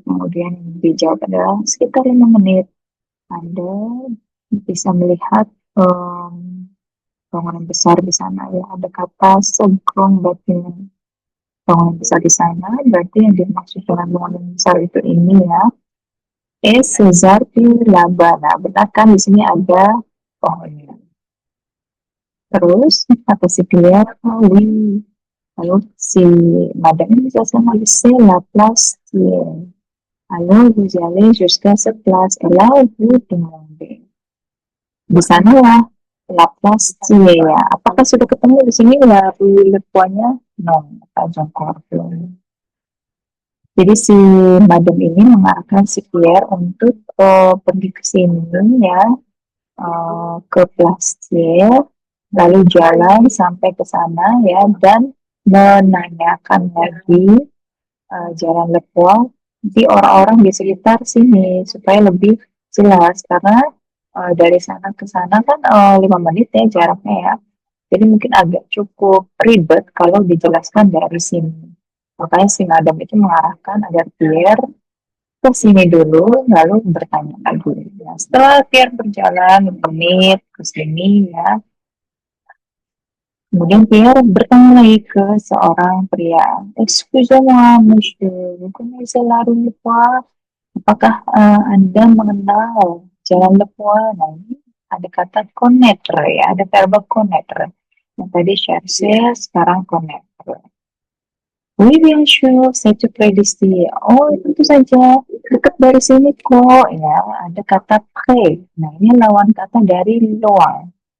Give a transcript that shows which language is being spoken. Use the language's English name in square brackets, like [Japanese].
[Indonesian] Kemudian dijawab adalah sekitar 5 menit. Anda bisa melihat bangunan besar di sana ya, ada kata segrong batiman, bangunan besar di sana, berarti yang dimaksud dengan bangunan besar itu ini ya, Cesar Labana, benar kan di sini ada pohonnya. Terus kata si Pierre, lalu si madame ini bisa sama [French] c'est la place alors vous allez jusqu'à cette place et là vous demandez. [Indonesian] Di sana lah Laplace ya. Apakah sudah ketemu di sini ya lepuannya? No, jongkor belum. Jadi si madam ini mengarahkan si Pierre untuk pergi ke sini ya, ke Place, lalu jalan sampai ke sana ya, dan menanyakan lagi jalan Lepois di orang-orang di sekitar sini supaya lebih jelas karena dari sana ke sana kan 5 menit ya jaraknya ya. Jadi mungkin agak cukup ribet kalau dijelaskan dari sini. Makanya si madam itu mengarahkan agar Pierre ke sini dulu, lalu bertanya lagi. Nah, setelah Pierre berjalan 5 menit ke sini ya, kemudian Pierre bertanya lagi ke seorang pria. [French] Excusez-moi, monsieur, vous connaissez la rue Lepoix? [Indonesian] Apakah Anda mengenal Jalan Lepoix? Nah, ini ada kata connaître ya, ada verba connaître. Yang tadi chercher, sekarang connaître. [French] Oui, bien sûr, c'est tout près d'ici. [Indonesian] Oh, tentu saja, dekat dari sini kok. Ya, ada kata près. Nah, ini lawan kata dari loin.